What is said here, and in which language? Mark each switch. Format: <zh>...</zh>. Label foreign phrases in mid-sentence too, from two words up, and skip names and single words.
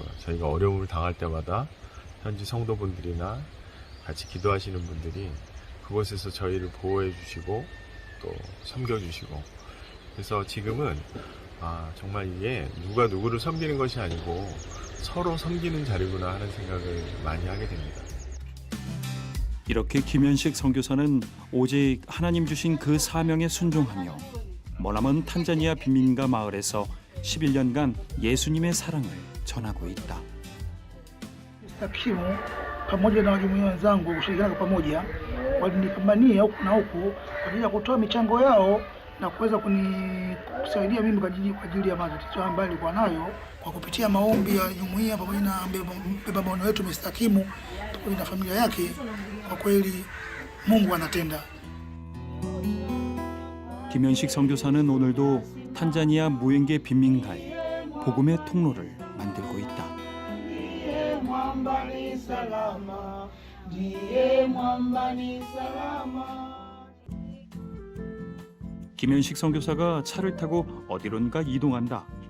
<ko>저희가 어려움을 당할 때마다 현지 성도분들이나 같이 기도하시는 분들이 그곳에서 저희를 보호해 주시고 또 섬겨주시고, 그래서 지금은 정말 이게 누가 누구를 섬기는 것이 아니고 서로 섬기는 자리구나 하는 생각을 많이 하게 됩니다. 이렇게 김현식 선교사는 오직 하나님 주신 그 sa명에 순종하며 머나먼 탄자니아 빈민가 마을에서 11년간 예수님의 사랑을 전하고 있다.</ko> <sw>Takimu pamoja na wajumuiya wenzangu kushirikiana kwa pamoja walinipambania huku na huku kwa ajili ya kutoa michango yao na kuweza kusaidia mimi kwa ajili ya matatizo ambayo nilikuwa nayo, kwa kupitia maombi ya jumuiya pamoja na mbeba maono wetu Mr. Kimu pamoja na familia yake. Kwa kweli Mungu anatenda.</sw> <ko>김현식 선교사는 오늘도 탄자니아 무엔계 빈민가에 복음의 통로를 만들고 있다. 김현식 선교사가 차를 타고 어디론가 이동한다.</ko>